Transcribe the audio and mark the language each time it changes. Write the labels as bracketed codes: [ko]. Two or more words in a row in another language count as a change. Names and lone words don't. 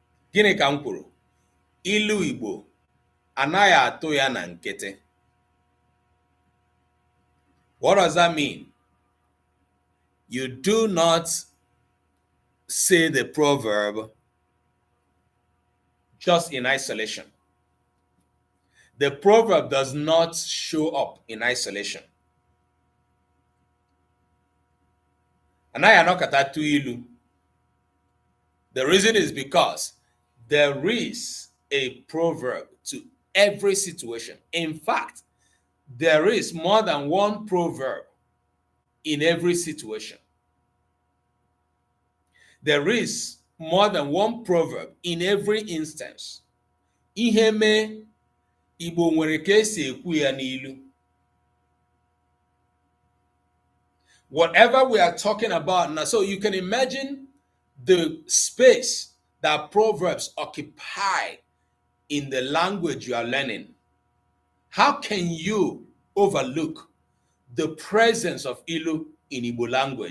[ig] Gịnị ka m kwuru? Ilu Igbo anaghị atụ ya na nkịtị. [en] What does that mean? You do not say the proverb just in isolation. The proverb does not show up in isolation. [ig] Anaghị anọkọta atụ ilu. [en] The reason is because there is a proverb to every situation. In fact, there is more than one proverb in every situation. There is more than one proverb in every instance. [ig] Ihe mee, Igbo nwere ka esi ekwu ya n'ilu. [en] Whatever we are talking about now, so you can imagine the space that proverbs occupy in the language you are learning. How can you overlook the presence of ilu in Igbo language?